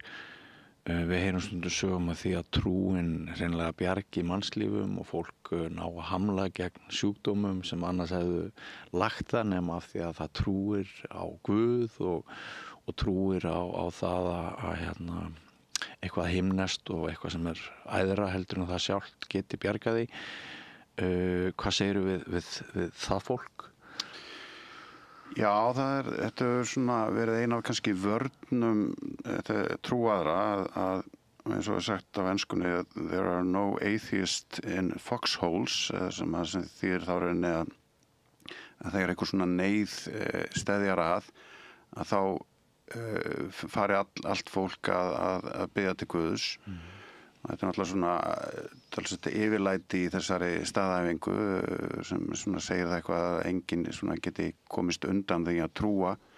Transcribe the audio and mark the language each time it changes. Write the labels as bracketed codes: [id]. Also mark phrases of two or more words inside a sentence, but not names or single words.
[is] Við heyrum stundum sögum að því að trúin hreinlega bjargi mannslífum og fólk ná að hamla gegn sjúkdómum sem annars hefðu lagt það nema af því að það trúir á Guð og trúir á það að eitthvað himnest og eitthvað sem er æðra heldur en það sjálft geti bjargaði. Hvað segirðu við það fólk? Já, þetta er svona verið ein af kannski vörnum trúaðra að eins og sagt á enskunni [en] there are no atheists in foxholes [is] sem þýðir þá rauninni að þegar einhver svona neyð steðjar að þá fari allt fólk að biðja til Guðs. Þetta er náttúrulega svona yfirlæti í þessari staðhæfingu sem svona segir það eitthvað að enginn svona geti komist undan því að trúa